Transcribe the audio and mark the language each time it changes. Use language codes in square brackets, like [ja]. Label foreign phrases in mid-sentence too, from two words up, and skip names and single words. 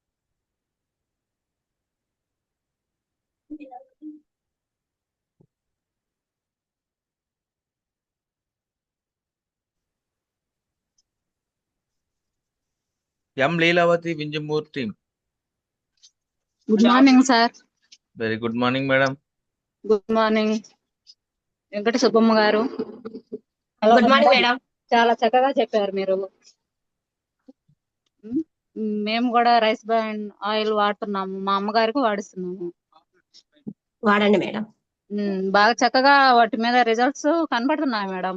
[en] M Leelavati Vinjamur team. Good morning sir. Very good morning, madam. Good morning వెంకట సుబ్బమ్మ గారు. Good morning madam. [te] చాలా చక్కగా చెప్పారు మీరు. మేము కూడా [en] rice bran oil [te] వాడుతున్నాము, మా అమ్మగారికి వాడిస్తున్నాము. వాడండి మేడం. బాగా చక్కగా వాటి మీద రిజల్ట్స్ కనబడుతున్నాయి మేడం.